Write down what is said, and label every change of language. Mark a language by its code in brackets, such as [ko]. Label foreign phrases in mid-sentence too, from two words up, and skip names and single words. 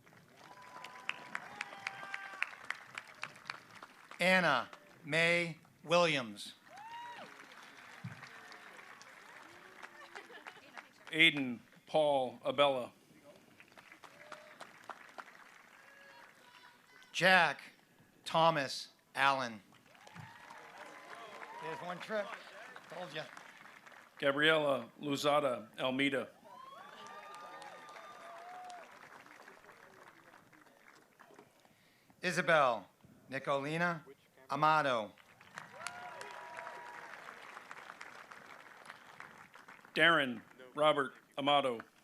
[en] Anna Mae Williams. Aiden Paul Abella. Jack Thomas Allen. There's one trip. Told you. Gabriela Luzada Almeida. Isabel Nicolina Amado. Darren Robert Amato.